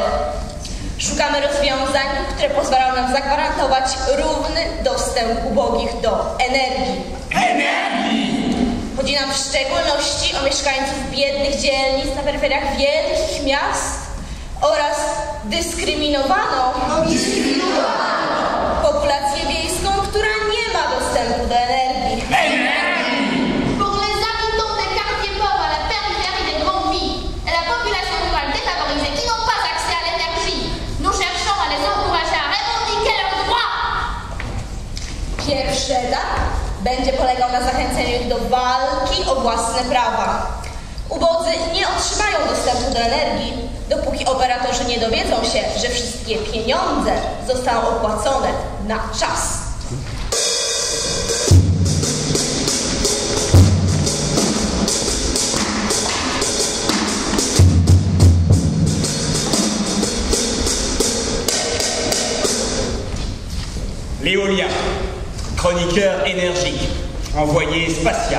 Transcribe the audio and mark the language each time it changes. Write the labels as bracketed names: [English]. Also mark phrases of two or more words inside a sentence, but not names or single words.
[Polish] Szukamy rozwiązań, które pozwalają nam zagwarantować równy dostęp ubogich do energii. Chodzi nam w szczególności o mieszkańców biednych dzielnic na peryferiach wielkich miast oraz dyskryminowaną populację wiejską, która nie ma dostępu do energii. [French] Pour les habitants des quartiers pauvres à la périphérie des grandes villes et la population rurale défavorisée qui n'ont pas accès à l'énergie, nous cherchons à les encourager à revendiquer leurs droits. [Polish] Pierwszy etap będzie polegał na zachęceniu ich do walki o własne prawa. Ubodzy nie otrzymają dostępu do energii, dopóki operatorzy nie dowiedzą się, że wszystkie pieniądze zostaną opłacone na czas. [French] L'éolien, chroniqueur énergique, envoyé spatial.